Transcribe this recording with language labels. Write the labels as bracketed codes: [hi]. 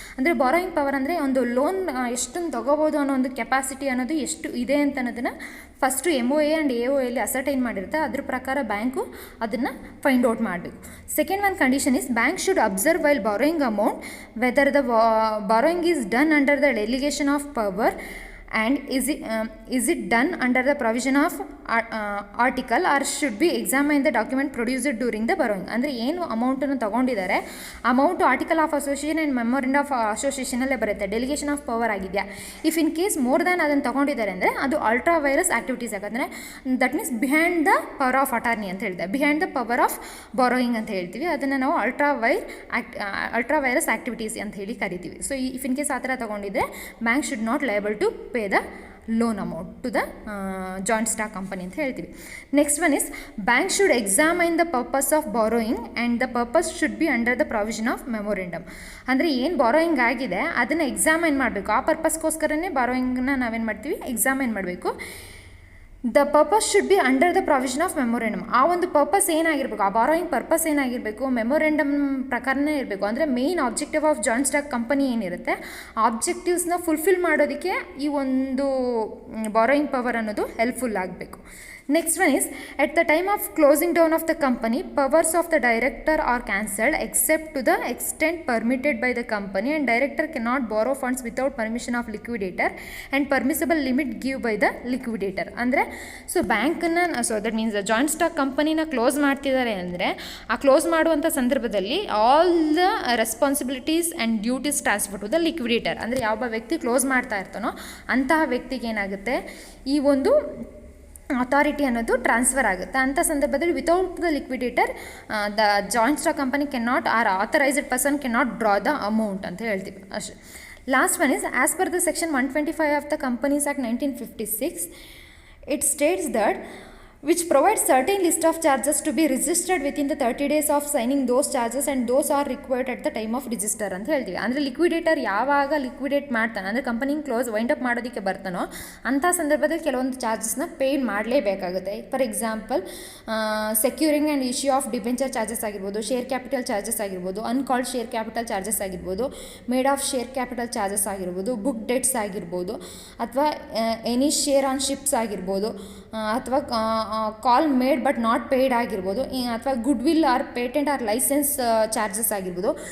[kn] ಅಂದರೆ borrowing power ಅಂದರೆ ಒಂದು ಲೋನ್ ಎಷ್ಟೊಂದು ತೊಗೋಬೋದು ಅನ್ನೋ ಒಂದು ಕೆಪಾಸಿಟಿ ಅನ್ನೋದು ಎಷ್ಟು ಇದೆ ಅಂತ ಅನ್ನೋದನ್ನು first MOA and AOA ascertain ಮಾಡಿರುತ್ತೆ. ಅದ್ರ ಪ್ರಕಾರ ಬ್ಯಾಂಕು ಅದನ್ನು ಫೈಂಡ್ ಔಟ್ ಮಾಡಬೇಕು. [en] Second one condition is bank should observe while borrowing amount whether the borrowing is done under the delegation of power and is it done under the provision of article or should be examine the document produced during the borrowing. [kn] ಅಂದರೆ ಏನು ಅಮೌಂಟನ್ನು ತೊಗೊಂಡಿದ್ದಾರೆ, amount article of association and memorandum of ಅಸೋಸಿಯೇಷನಲ್ಲೇ ಬರುತ್ತೆ, delegation of power ಆಗಿದೆಯಾ. If in case more than ಅದನ್ನು ತೊಗೊಂಡಿದ್ದಾರೆ ಅಂದರೆ ಅದು ultra virus activities ಯಾಕಂದರೆ [en] that means behind the power of attorney [kn] ಅಂತ ಹೇಳಿದೆ, behind the power of borrowing ಅಂತ ಹೇಳ್ತೀವಿ. ಅದನ್ನು ನಾವು ಅಲ್ಟ್ರಾ ವೈರಸ್ ಆ್ಯಕ್ಟಿವಿಟೀಸ್ ಅಂತ ಹೇಳಿ ಕರಿತೀವಿ. [en] so if in case [kn] ಆ ಥರ ತೊಗೊಂಡಿದ್ರೆ [en] bank should not liable to pay the loan amount to the joint stock company [kn] ಅಂತ ಹೇಳ್ತೀವಿ. [en] Next one is bank should examine the purpose of borrowing and the purpose should be under the provision of memorandum. [kn] ಅಂದರೆ ಏನು borrowing ಆಗಿದೆ ಅದನ್ನು examine ಮಾಡಬೇಕು, ಆ ಪರ್ಪಸ್ಗೋಸ್ಕರನೇ ಬಾರೋಯಿಂಗ್ನ ನಾವೇನು ಮಾಡ್ತೀವಿ, ಎಕ್ಸಾಮೈನ್ ಮಾಡಬೇಕು. [en] The purpose should be under the provision of memorandum. [kn] ಆ ಒಂದು ಪರ್ಪಸ್ ಏನಾಗಿರಬೇಕು, ಆ ಬಾರೋಯಿಂಗ್ ಪರ್ಪಸ್ ಏನಾಗಿರಬೇಕು, ಮೆಮೊರೆಂಡಮ್ ಪ್ರಕಾರನೇ ಇರಬೇಕು. ಅಂದರೆ main objective of joint stock company ಏನಿರುತ್ತೆ ಆ ಆಬ್ಜೆಕ್ಟಿವ್ಸ್ನ ಫುಲ್ಫಿಲ್ ಮಾಡೋದಕ್ಕೆ ಈ ಒಂದು ಬಾರೋಯಿಂಗ್ ಪವರ್ ಅನ್ನೋದು ಹೆಲ್ಪ್ಫುಲ್ ಆಗಬೇಕು. [en] Next one is, at the time of closing down of the company, powers of the director are cancelled except to the extent permitted by the company, and director cannot borrow funds without permission of liquidator and permissible limit give by the liquidator. [kn] ಅಂದರೆ so ಬ್ಯಾಂಕನ್ನು that means joint stock ಕಂಪನಿನ close ಮಾಡ್ತಿದ್ದಾರೆ ಅಂದರೆ ಆ close ಮಾಡುವಂಥ ಸಂದರ್ಭದಲ್ಲಿ [en] All the responsibilities and duties transfer to the liquidator. [kn] ಅಂದರೆ ಯಾವ ವ್ಯಕ್ತಿ ಕ್ಲೋಸ್ ಮಾಡ್ತಾ ಇರ್ತಾನೋ ಅಂತಹ ವ್ಯಕ್ತಿಗೆ ಏನಾಗುತ್ತೆ, ಈ ಒಂದು ಅಥಾರಿಟಿ ಅನ್ನೋದು ಟ್ರಾನ್ಸ್ಫರ್ ಆಗುತ್ತೆ. ಅಂಥ ಸಂದರ್ಭದಲ್ಲಿ [en] without the liquidator the joint stock company can not or authorised person can not draw the amount [kn] ಅಂತ ಹೇಳ್ತೀವಿ ಅಷ್ಟೇ. [en] last one is, as per the section 125 of the companies act 1956, it states that which provides certain list of charges to be registered within the 30 days of signing those charges and those are required at the time of register [kn] ಅಂತ ಹೇಳ್ತೀವಿ. ಅಂದರೆ liquidator ಯಾವಾಗ liquidate ಮಾಡ್ತಾನೆ ಅಂದರೆ company close wind up ಮಾಡೋದಕ್ಕೆ ಬರ್ತಾನೋ ಅಂಥ ಸಂದರ್ಭದಲ್ಲಿ ಕೆಲವೊಂದು ಚಾರ್ಜಸ್ನ paid ಮಾಡಲೇಬೇಕಾಗುತ್ತೆ. For example securing and issue of debenture charges ಆಗಿರ್ಬೋದು, ಶೇರ್ ಕ್ಯಾಪಿಟಲ್ ಚಾರ್ಜಸ್ ಆಗಿರ್ಬೋದು, ಅನ್ಕಾಲ್ಡ್ ಶೇರ್ ಕ್ಯಾಪಿಟಲ್ ಚಾರ್ಜಸ್ ಆಗಿರ್ಬೋದು, made of share capital charges ಆಗಿರ್ಬೋದು, ಬುಕ್ ಡೆಟ್ಸ್ ಆಗಿರ್ಬೋದು, ಅಥವಾ ಎನಿ ಶೇರ್ ಆನ್ ಶಿಪ್ಸ್ ಆಗಿರ್ಬೋದು, ಅಥವಾ ಕಾಲ್ ಮೇಡ್ ಬಟ್ ನಾಟ್ ಪೇಯ್ಡ್ ಆಗಿರ್ಬೋದು, ಅಥವಾ good will R patent R licence charges ಆಗಿರ್ಬೋದು.